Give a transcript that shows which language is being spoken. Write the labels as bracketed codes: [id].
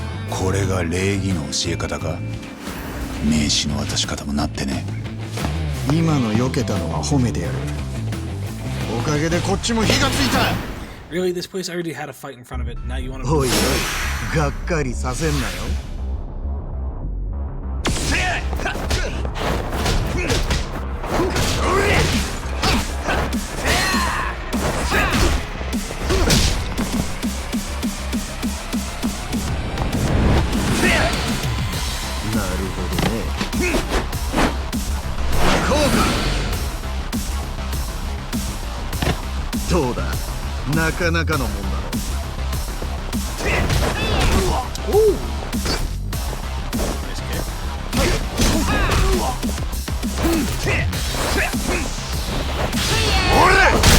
[ja] これが礼儀の教え方か？名刺の渡し方もなってね。今の避けたのは褒めてやる。おかげでこっちも火がついた。 [en] Really, this place already had a fight in front of it. Now you want to? [ja] おいおい、がっかりさせんなよ。なるほどね。どうだ、なかなかのもんだろ。 [en] Alright,